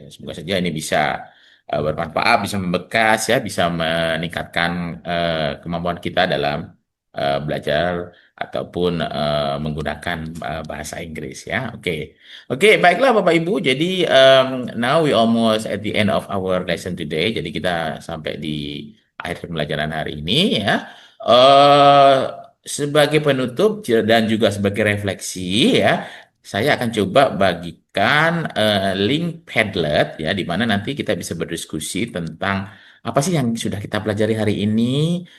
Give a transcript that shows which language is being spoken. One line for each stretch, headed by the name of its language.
Indonesian: Semoga saja ini bisa bermanfaat, bisa membekas, ya, bisa meningkatkan kemampuan kita dalam belajar ataupun menggunakan bahasa Inggris ya. Oke. Oke, baiklah Bapak Ibu.
English: Jadi now we almost at the end of our lesson today.
Indonesian: Jadi kita sampai di akhir pembelajaran hari ini ya. Eh sebagai penutup dan juga sebagai refleksi ya, saya akan coba bagikan link Padlet ya, di mana nanti kita bisa berdiskusi tentang apa sih yang sudah kita pelajari hari ini.